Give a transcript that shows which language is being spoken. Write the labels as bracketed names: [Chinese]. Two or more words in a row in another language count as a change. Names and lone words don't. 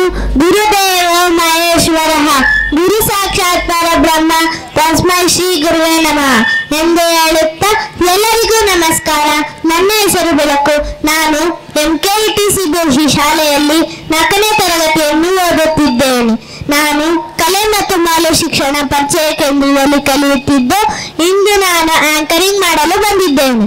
[Sanskrit] ಗುರುದೇವೋ ಮಹೇಶ್ವರಃ ಗುರು ಸಾಕ್ಷಾತ್ ಪರಬ್ರಹ್ಮ ತಸ್ಮೈ ಶ್ರೀ ಗುರುವೇ ನಮಃ [Kannada] ಎಂದು ಹೇಳುತ್ತಾ ಎಲ್ಲರಿಗೂ ನಮಸ್ಕಾರ. ನನ್ನ ಹೆಸರು ಬೆಳಕು. ನಾನು MKETC ಬೋಶಿ ಶಾಲೆಯಲ್ಲಿ 4ನೇ ತರಗತಿಯನ್ನು ಓದುತ್ತಿದ್ದೇನೆ. ನಾನು ಕಲೆ ಮತ್ತು ಮಾಲೆ ಶಿಕ್ಷಣ ಪರಿಚಯ ಕೇಂದ್ರದಲ್ಲಿ ಕಲಿಯುತ್ತಿದ್ದು ಇಂದು ನಾನು ಆಂಕರಿಂಗ್ ಮಾಡಲು ಬಂದಿದ್ದೇನೆ.